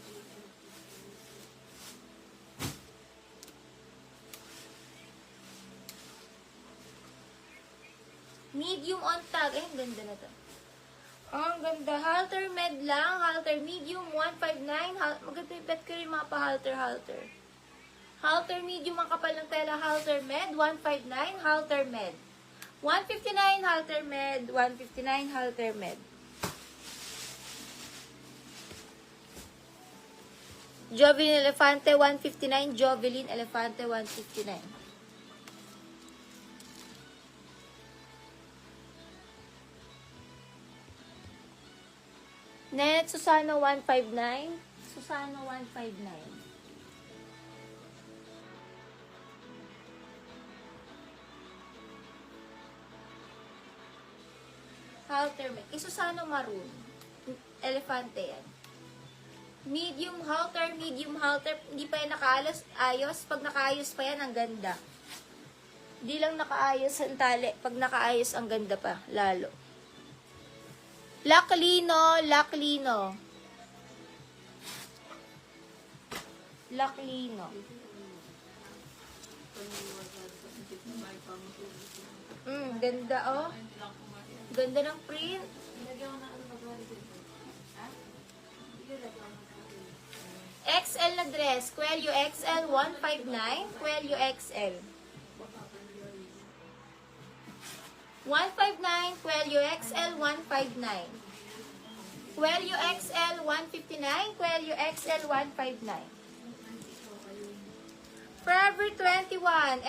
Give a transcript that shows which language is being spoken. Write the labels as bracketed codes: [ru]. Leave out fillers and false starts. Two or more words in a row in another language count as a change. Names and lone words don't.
[en] Medium on tag. [tl] Ay, ang ganda na to. Ang ganda. Halter med lang. Halter medium 159. Maganda bet ko rin mga pa-halter. Halter medium ang kapal ng tela. Halter med 159. Halter med 159. Halter med 159. Halter med. Jovelyn Elefante 159. Jovelyn Elefante 159. Net Susano 159. Susano 159. Halter med. Susano maroon. Elefante yan. Medium halter. Hindi pa yan nakaayos. Pag nakaayos pa yan, ang ganda. Hindi lang nakaayos ang tali. Pag nakaayos, ang ganda pa. Lalo. Laklino. Ganda oh. Ganda ng print. XL na dress. Cuello XL 159. Cuello XL 159. Cuello XL 159. Cuello XL 159. Cuello XL 159. Forever 21.